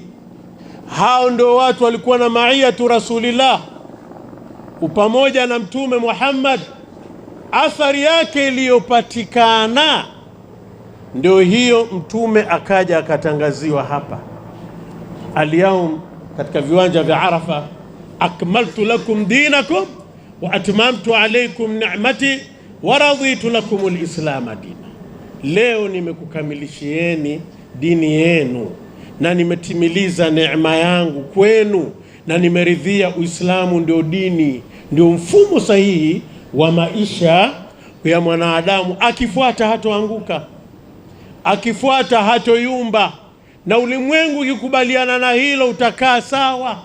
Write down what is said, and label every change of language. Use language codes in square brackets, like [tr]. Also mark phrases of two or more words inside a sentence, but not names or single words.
[sw] Hao ndio watu walikuwa na [ar] معية رسول الله [sw] pamoja na Mtume Muhammad. Athari yake iliyopatikana ndio hiyo, Mtume akaja akatangaziwa hapa al-yawm katika viwanja vya Arafa, [ar] أكملت لكم دينكم وأتممت عليكم نعمتي ورضيت لكم الإسلام دينا. [sw] Leo nimekukamilishieni dini yenu na nimetimiliza neema yangu kwenu na nimeridhia Uislamu ndio dini, ndio mfumo sahihi wa maisha ya mwanadamu. Akifuata hatoanguka, akifuata hatoyumba, na ulimwengu ukikubaliana na hilo utakaa sawa.